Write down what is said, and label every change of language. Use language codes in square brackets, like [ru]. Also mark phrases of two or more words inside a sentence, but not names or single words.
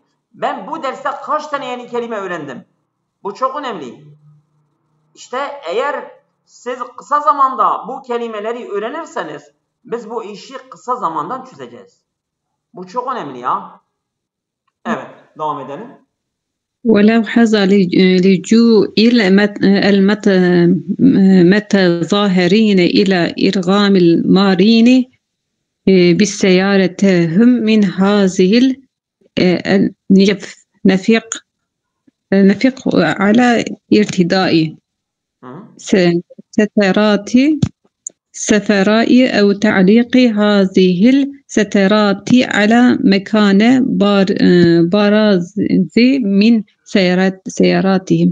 [tr] Ben bu derste kaç tane yeni kelime öğrendim? Bu çok önemli. İşte eğer siz kısa zamanda bu kelimeleri öğrenirseniz biz bu işi kısa zamandan çözeceğiz. Bu çok önemli ya. Evet, devam edelim. [ar] ولو حظ لجوء المتظاهرين إلى إرغام المارين بسيارتهم من هذه النفق على ارتداء سترات أو تعليق هذه السترات على مكان براز من سياراتهم.